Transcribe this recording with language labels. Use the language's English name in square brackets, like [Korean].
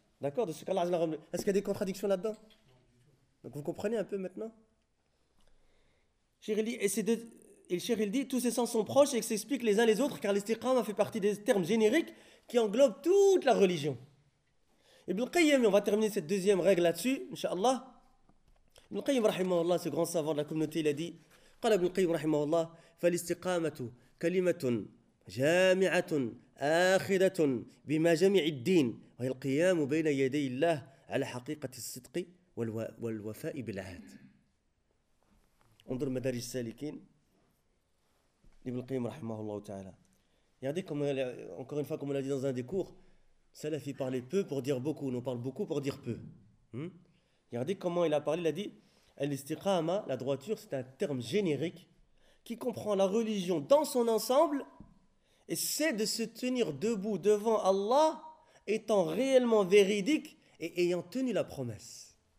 [French] D'accord, de ce qu'Allah a leur obligation. Est-ce qu'il y a des contradictions là-dedans? Donc vous comprenez un peu maintenant? Cheikh, il dit, tous ces sens sont proches et que s'expliquent les uns les autres, car l'istiqama fait partie des termes génériques qui englobent toute la religion. Ibn Qayyim, on va terminer cette deuxième règle là-dessus, Inch'Allah. [Arabic] Ibn Qayyim, rahimahullah, [French] ce grand savant de la communauté, il a dit, [Arabic] قال Ibn Qayyim, rahimahullah, فَالِسْتِقَامَةُ كلمة جامعة آخذة بما جمع الدين وهي القيام بين يدي الله على حقيقة الصدق والوفاء بالعهد. انظر مدارج السالكين لابن القيم رحمه الله تعالى. [French] يعني comme encore une fois comme on l'a dit dans un des cours, Salafi parlait peu pour dire beaucoup, on parle beaucoup pour dire peu. Regardez comment il a parlé, il a dit al-istiqama, la droiture, c'est un terme générique qui comprend la religion dans son ensemble, et c'est de se tenir debout devant Allah, étant réellement véridique et ayant tenu la promesse.